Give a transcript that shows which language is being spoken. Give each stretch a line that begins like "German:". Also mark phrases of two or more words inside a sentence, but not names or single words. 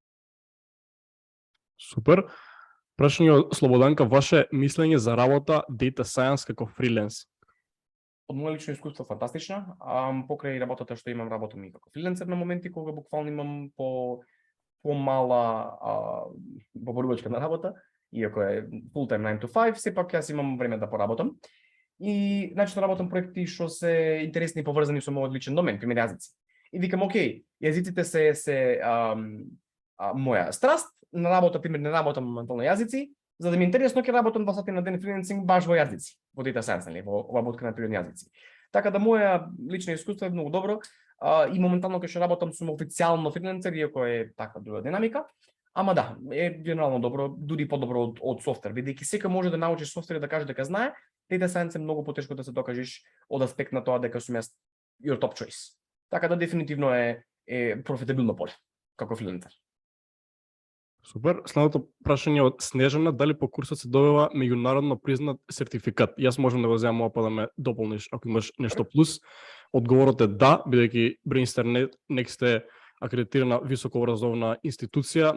Macedonian: Супер. Прашање од Слободанка, ваше мислење за работа
English: data science
Macedonian: како фриленс? Од моје лично искуство фантастична. Покрај работата што имам, работам и како фриленсер на моменти кога буквално имам помала поборувачка на работа, иако е
English: full time 9 to 5,
Macedonian: сепак јас имам време да поработам. И значи работам проекти што се интересни и поврзани со мојот личен домен, пример јазици. И викам, окей, јазиците се моја страст, на работа, пример, не работам моментално јазици, за да ми е интересно ќе работам 2 сати на ден фрилансинг баш во јазици, во
English: data science,
Macedonian: нели, во обработка на природни јазици. Така да моја лично искуство е многу добро и моментално кога што работам сум официјално фрилансер, иако е таква друга динамика, ама да, е генерално добро, дури подобро од софтвер, бидејќи секој може да научи софтвер и да каже дека знае,
English: data science
Macedonian: е многу потешко да се докажеш од аспект на тоа дека сум јас
English: your top choice.
Macedonian: Така да дефинитивно е профитабилно поле како фрилансер. Супер. Следното прашање од Снежана, дали по курсот се добива меѓународно признат сертификат? Јас можам да го земам па да ме дополниш ако имаш нешто плюс. Одговорот е да, бидејќи Brainster Next е акредитирана високообразовна институција.